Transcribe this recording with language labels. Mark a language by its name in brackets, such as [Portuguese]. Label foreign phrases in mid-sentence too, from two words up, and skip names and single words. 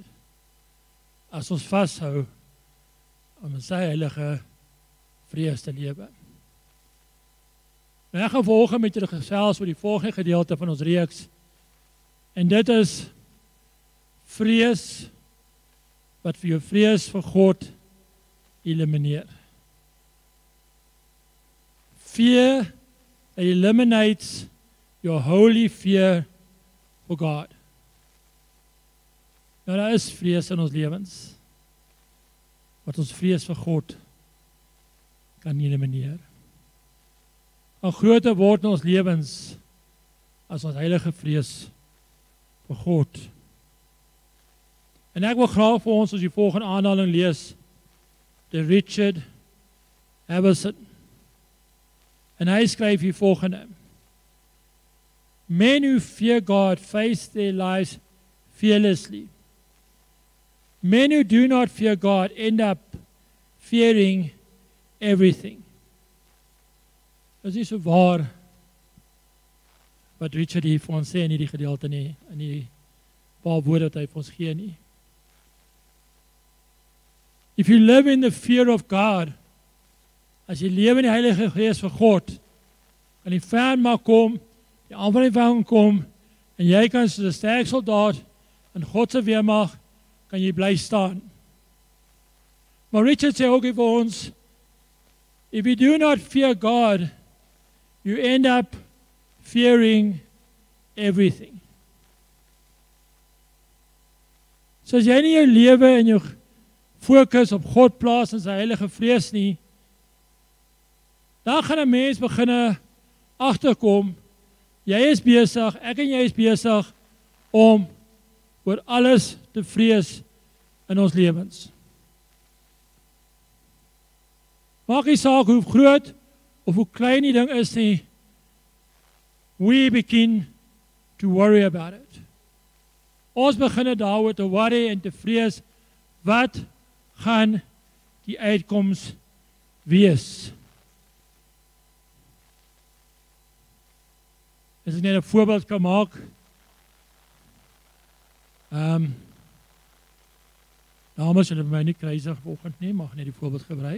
[Afrikaans] As ons vashou om in sy heilige vrees te lewe. Nou ek gaan volgens met julle gesels oor die volgende gedeelte van ons reeks. En dit is vrees wat vir jou vrees vir God elimineer. [English] Fear that eliminates your holy fear for God. [Afrikaans] Nou daar is vrees in ons lewens wat ons vrees vir God kan elimineer. 'n groter word in ons lewens as ons heilige vrees vir God. En ek wil graag vir ons as die volgende aanhaling lees, die Richard Haverson. En hy skryf hier volgende: [English] Men who fear God face their lives fearlessly. Men who do not fear God end up fearing everything. [Afrikaans] Dit is so waar wat Richard hier vir ons sê in hierdie gedeelte nie, in die paar woorde wat hy vir ons gee nie. [English] If you live in the fear of God, [Afrikaans] as jy lewe in die Heilige Gees vir God, kan die vyand maar kom, die aanval van kom, en jy kan soos 'n sterk soldaat in God se weermag kan jy bly staan. Maar Richard sê ook vir ons, [English] if you do not fear God, you end up fearing everything. [Afrikaans] So as jy nie jou lewe en jou fokus op God plaas in sy heilige vrees nie, dan gaan 'n mens begin agterkom, jy is besig, ek en jy is besig om oor alles te vrees in ons lewens. Maak nie saak hoe groot of hoe klein die ding is nie, [English] we begin to worry about it. [Afrikaans] Ons begin daaroor te worry en te vrees, wat gaan die uitkoms wees? As ek net 'n voorbeeld kan maak, dames, julle my nie kruisig vanoggend nie, mag net die voorbeeld gebruik.